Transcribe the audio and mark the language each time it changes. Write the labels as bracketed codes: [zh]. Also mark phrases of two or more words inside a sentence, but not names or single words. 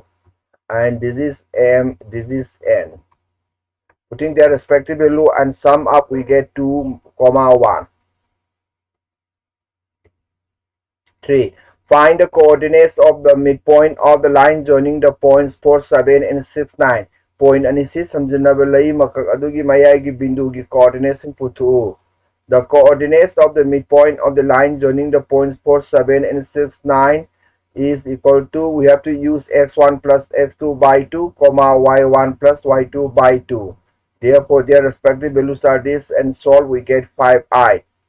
[en] And this is m, this is n. Putting their respective value and sum up, we get 2, 1. 3. Find the coordinates of the midpoint of the line joining the points 4, 7 and 6, 9. [mni] point anisi samjinaba lai makak adugi mayai bindu gi coordinates puthu. [en] The coordinates of the midpoint of the line joining the points 4, 7 and 6, 9 is equal to, we have to use x1 plus x2 by 2, comma y1 plus y2 by 2. Therefore, their respective values are this, and solve we get 5i.